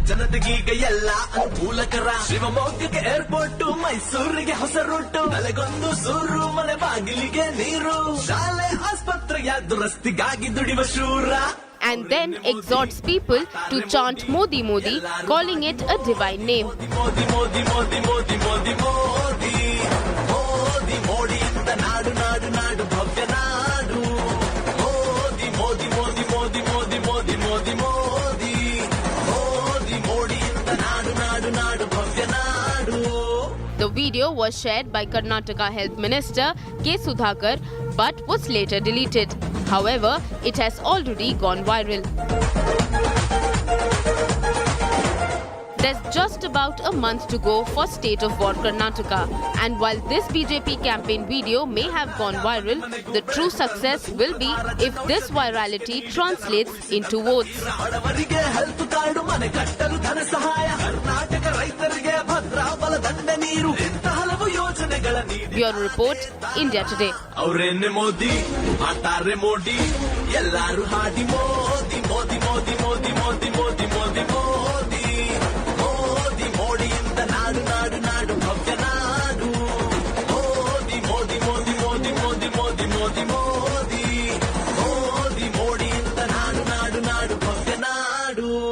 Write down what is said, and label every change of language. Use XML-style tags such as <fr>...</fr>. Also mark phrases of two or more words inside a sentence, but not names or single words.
<en>And then exhorts people to chant Modi Modi, calling it a divine name.</en> <kn>ಮೋದಿ, ಮೋದಿ, ಮೋದಿ, ಮೋದಿ, ಮೋದಿ, ಮೋದಿ, ಮೋದಿ, ಮೋದಿ, ಇಂದ ನಾಡು, ನಾಡು, ನಾಡು, ಭವ್ಯ ನಾಡು. ಮೋದಿ, ಮೋದಿ, ಮೋದಿ, ಮೋದಿ, ಮೋದಿ, ಮೋದಿ, ಮೋದಿ, ಮೋದಿ, ಮೋದಿ, ಮೋದಿ, ಇಂದ ನಾಡು, ನಾಡು, ನಾಡು, ಭವ್ಯ ನಾಡು.</kn> <en>The video was shared by Karnataka Health Minister K. Sudhakar but was later deleted. However, it has already gone viral. There's just about a month to go for State of War Karnataka, and while this BJP campaign video may have gone viral, the true success will be if this virality translates into votes. Bureau Report, India Today.</en> <kn>ಔರೆನ್ನೆ ಮೋದಿ, ಮತ್ತರೆ ಮೋದಿ, ಎಲ್ಲರೂ ಹಾಡಿ ಮೋದಿ, ಮೋದಿ, ಮೋದಿ, ಮೋದಿ, ಮೋದಿ, ಮೋದಿ, ಮೋದಿ, ಮೋದಿ, ಮೋದಿ, ಮೋದಿ, Modi, Modi, Modi, Modi, Modi, Modi, Modi, Modi, ಇಂದ ನಾಡು, ನಾಡು, ನಾಡು, ಭವ್ಯ ನಾಡು. ಮೋದಿ, ಮೋದಿ, ಮೋದಿ, ಮೋದಿ, ಮೋದಿ, ಮೋದಿ, ಮೋದಿ, ಮೋದಿ, ಮೋದಿ, ಮೋದಿ, ಇಂದ ನಾಡು, ನಾಡು, ನಾಡು, ಭವ್ಯ ನಾಡು.</kn>